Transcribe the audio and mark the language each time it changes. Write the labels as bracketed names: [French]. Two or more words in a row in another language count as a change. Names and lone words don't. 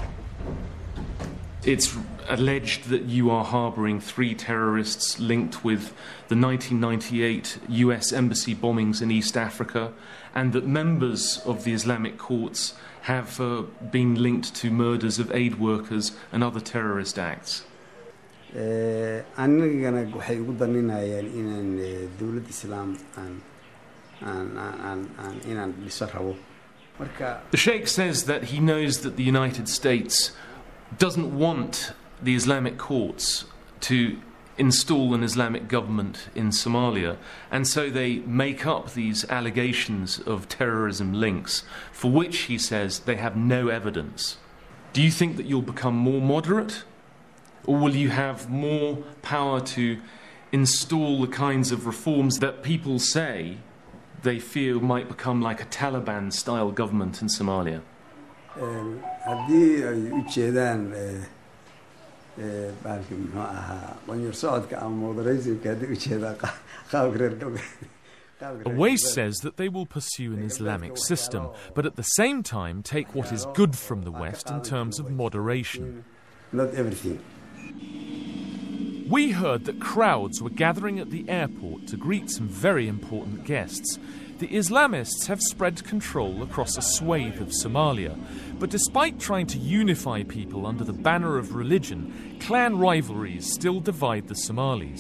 [English] It's alleged that you are harbouring 3 terrorists linked with the 1998 US embassy bombings in East Africa, and that members of the Islamic courts have been linked to murders of aid workers and other terrorist acts. [Somali] anigana waxay ugu daninayaan inaan dawlad islaam inaan dhiso rabo. [English] The Sheikh says that he knows that the United States doesn't want the Islamic courts to install an Islamic government in Somalia, and so they make up these allegations of terrorism links, for which he says they have no evidence. Do you think that you'll become more moderate? Or will you have more power to install the kinds of reforms that people say they feel might become like a Taliban-style government in Somalia? [Somali] haddii ay u jeedaan baalkii muxuu ahaa qonyar socodka ama modernismka haddii u jeedaan qaabka reer galbeed. [English] Awais says that they will pursue an Islamic system, but at the same time take what is good from the West in terms of moderation. Not everything. We heard that crowds were gathering at the airport to greet some very important guests. The Islamists have spread control across a swathe of Somalia, but despite trying to unify people under the banner of religion, clan rivalries still divide the Somalis.